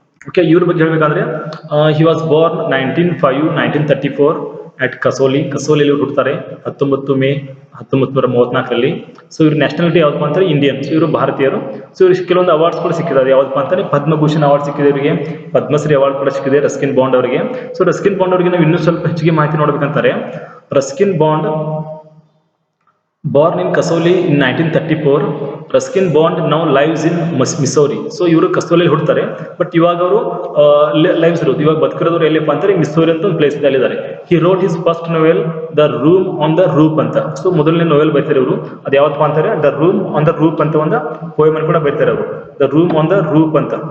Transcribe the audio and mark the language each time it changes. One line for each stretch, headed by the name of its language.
Kannada: Okay, ಇವ್ರ ಬಗ್ಗೆ ಹೇಳ್ಬೇಕಂದ್ರೆ
English: he was born 1934 at
Kannada: ಕಸೋಲಿಯಲ್ಲಿ ಹುಡ್ತಾರೆ 19 May 1934. So ಇವ್ರ ನ್ಯಾಷನಾಲಿಟಿ ಯಾವ್ದಪ್ಪ ಅಂತಾರೆ ಇಂಡಿಯನ್. ಸೊ ಇವರು ಭಾರತೀಯರು. ಸೊ ಇವ್ರಿಗೆ ಕೆಲವೊಂದು ಅವಾರ್ಡ್ಸ್ ಕೂಡ ಸಿಕ್ಕಿದ್ದಾರೆ. ಯಾವ್ದಪ್ಪ ಅಂತಾನೆ ಪದ್ಮಭೂಷಣ್ ಅವಾರ್ಡ್ ಸಿಕ್ಕಿದೆ ಇವರಿಗೆ, ಪದ್ಮಶ್ರೀ ಅವಾರ್ಡ್ ಕೂಡ ಸಿಕ್ಕಿದೆ ರಸ್ಕಿನ್ ಬಾಂಡ್ ಅವರಿಗೆ. ಸೊ ರಸ್ಕಿನ್ ಬಾಂಡ್ ಅವರಿಗೆ ನಾವು ಇನ್ನೂ ಸ್ವಲ್ಪ ಹೆಚ್ಚಿಗೆ ಮಾಹಿತಿ ನೋಡ್ಬೇಕಂತಾರೆ.
English: Ruskin Bond born in Kasoli in 1934. Ruskin Bond now lives in Mussoorie.
Kannada: So ಇವರು ಕಸೋಲಿ ಹುಡ್ತಾರೆ, ಬಟ್ ಇವಾಗ ಅವರು ಲೈವ್ಸ್ ಇರೋದು, ಇವಾಗ ಬದುಕಿರೋದು ಎಲ್ಲಿಪ್ಪ ಅಂತಾರೆ ಮಿಸೌರಿ ಅಂತ ಒಂದು place ಅಲ್ಲಿದ್ದಾರೆ.
English: he wrote his first novel the room on the roof
Kannada: ಅಂತ. ಸೊ ಮೊದಲನೇ ನೋವೆಲ್ ಬರೀತಾರೆ ಇವರು, ಅದು ಯಾವತ್ತಪ್ಪ ಅಂತಾರೆ the room on the Roop ಅಂತ ಒಂದು ಪೋಯಮ್ ಕೂಡ ಬರೀತಾರೆ ಅವರು, the room on the Roop ಅಂತ.